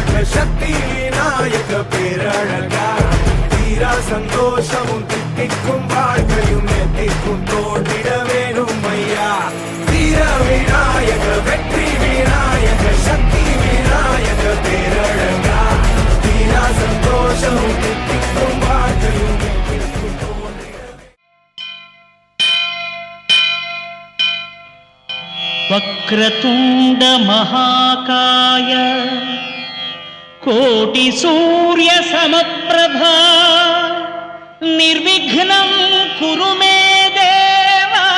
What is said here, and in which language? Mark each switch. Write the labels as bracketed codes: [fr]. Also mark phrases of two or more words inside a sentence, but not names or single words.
[ta] శక్తి వినాయక పేరழகா தீரா சந்தோஷமும் தித்திக்கும் வாழ்க்கையும் எத்திக்கும் தோன்றிட வேணும் ஐயா வீர விநாயக வெற்றி விநாயக சக்தி விநாயக பேரழகா தீரா சந்தோஷமும் தித்திக்கும் வாழ்க்கையும் எத்திக்கும் தோன்றிட [sa] వక్రతుండ మహాకాయ కోటి సూర్య సమప్రభా నిర్విఘ్నం కురు మే దేవ